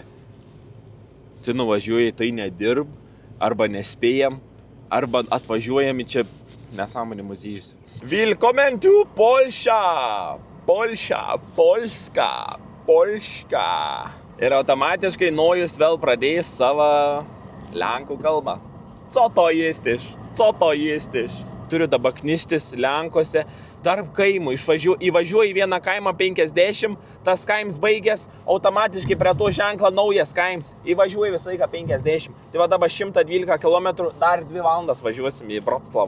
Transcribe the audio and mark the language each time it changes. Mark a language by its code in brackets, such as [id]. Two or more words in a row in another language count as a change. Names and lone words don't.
[lt] Tai nuvažiuoji, tai nedirb, arba nespėjam, arba atvažiuojam į čia nesąmonį muziejus. [de] Willkommen to Polscha! Polscha, Polska, Polška. [lt] Ir automatiškai Nojus vėl pradės savo lenkų kalbą. [pl] Co to jestiš? Co to jestiš? [lt] Turiu dabar knistis Lenkuose. Tarp kaimų įvažiuoju į vieną kaimą 50, tas kaims baigęs, automatiškai prie to ženklą naujas kaims. Įvažiuoju visą laiką 50. Tai va dabar 112 km, dar 2 valandas važiuosim į Vroclavą.